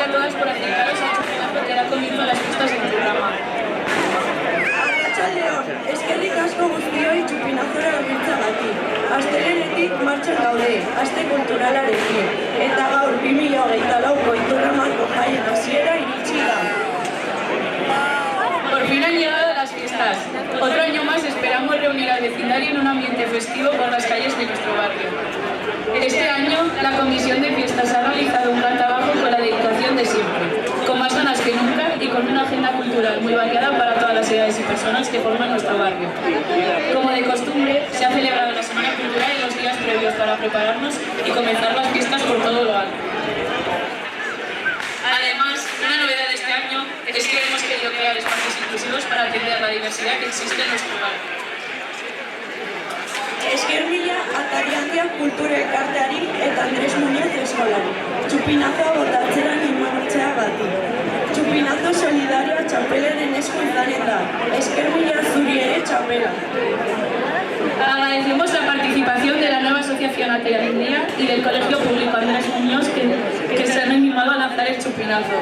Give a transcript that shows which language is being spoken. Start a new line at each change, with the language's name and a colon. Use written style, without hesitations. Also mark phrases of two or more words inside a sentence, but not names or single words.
Spanish: gracias por acercaros al chupinazo que da comienzo a las fiestas en Currama.
Basque: Arratsaldeon, eskerrik asko guztioi txupinazora hurbiltzeagatik. Astelehenetik martxan gaude, aste kulturalarekin. Eta gaur 2024ko Iturramako jaien hasiera iritsi da.
Spanish: Por fin han llegado las fiestas. Otro año más esperamos reunir al vecindario en un ambiente festivo por las calles de nuestro barrio. Este año la Comisión de Fiestas ha realizado un gran trabajo con la dedicación de siempre, con más ganas que nunca y con una agenda cultural muy variada para todas las edades y personas que forman nuestro barrio. Como de costumbre, se ha celebrado la Semana Cultural en los días previos para prepararnos y comenzar las fiestas por todo lo alto. Además, una novedad de este año es que hemos querido crear espacios inclusivos para atender la diversidad que existe en nuestro barrio.
Basque: Esker mila Atari Handia kultura elkarteari eta Andres Muñoz eskolari. Txupinazoa botatzera animatzeagatik. Txupinazo solidarioa txapelaren esku izanen da. Esker mila zuri ere txapela.
Spanish: Agradecemos la participación de la nueva asociación Atari Handia y del Colegio Público Andrés Muñoz que se han animado a lanzar el chupinazo.